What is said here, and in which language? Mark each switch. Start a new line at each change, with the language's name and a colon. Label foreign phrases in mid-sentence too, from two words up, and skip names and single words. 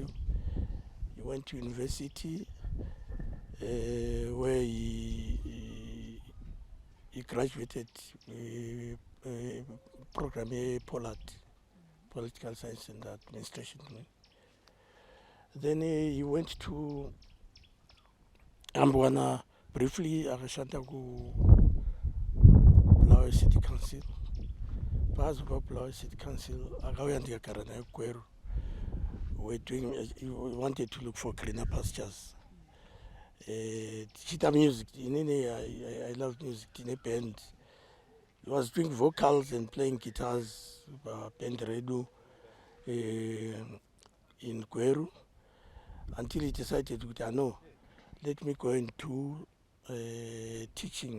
English: He went to university where he graduated program Political Science and Administration. Then he went to Ambwana briefly,
Shona: akashanda ku Bulawayo City Council. Pazo pa Bulawayo City Council, akauya ndikagara naye Kweru.
English: He wanted to look for greener pastures. Chita music, I love music, in a band. He was doing vocals and playing guitars, band redu in Kweru, until he decided to no, let me go into teaching.